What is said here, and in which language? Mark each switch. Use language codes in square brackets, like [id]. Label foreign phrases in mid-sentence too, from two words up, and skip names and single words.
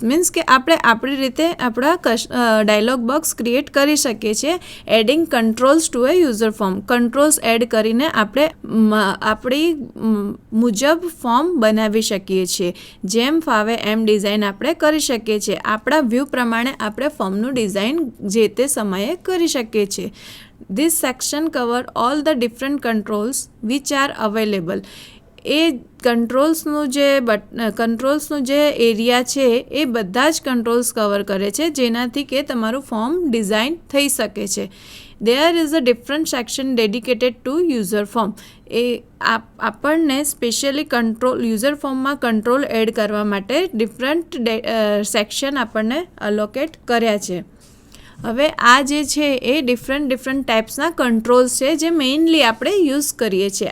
[gu] મીન્સ કે આપણે આપણી રીતે આપણા [en] dialog box create [gu] કરી શકીએ છીએ [en] adding controls to a user form. [gu] કંટ્રોલ્સ એડ કરીને આપણે આપણી મુજબ ફોર્મ બનાવી શકીએ છીએ. જેમ ફાવે એમ ડિઝાઇન આપણે કરી શકીએ છીએ. આપણા વ્યૂ પ્રમાણે આપણે ફોર્મનું ડિઝાઇન જે તે સમયે કરી શકીએ છીએ. [en] This section cover all the different controls which are available. [gu] એ કંટ્રોલ્સનું જે એરિયા છે એ બધા જ કંટ્રોલ્સ કવર કરે છે જેનાથી કે તમારું ફોર્મ ડિઝાઇન થઈ શકે છે. [en] There is a different section dedicated to user form. [gu] એ આપણને સ્પેશિયલી [en] user form [gu] કંટ્રોલ એડ કરવા માટે [en] different section [gu] આપણને અલોકેટ કર્યા છે. હવે આ જે છે એ [en] different types [gu] કંટ્રોલ્સ છે જે મેઇનલી આપણે યુઝ કરીએ છીએ.